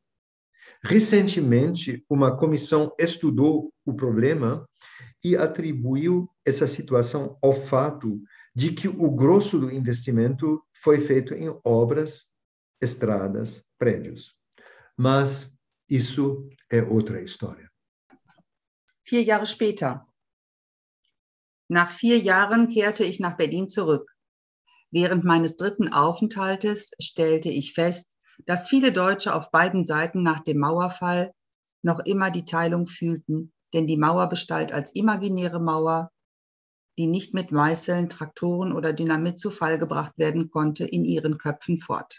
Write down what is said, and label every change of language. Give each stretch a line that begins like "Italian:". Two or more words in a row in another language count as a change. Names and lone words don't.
Portuguese: Recentemente, uma comissão estudou o problema e atribuiu essa situação ao fato de que o grosso do investimento foi feito em obras, estradas, prédios. Mas isso é outra história.
German: 4 Jahre später. Nach 4 Jahren kehrte ich nach Berlin zurück. Während meines 3. Aufenthaltes stellte ich fest, dass viele Deutsche auf beiden Seiten nach dem Mauerfall noch immer die Teilung fühlten, denn die Mauer bestand als imaginäre Mauer, die nicht mit Meißeln, Traktoren oder Dynamit zu Fall gebracht werden konnte, in ihren Köpfen fort.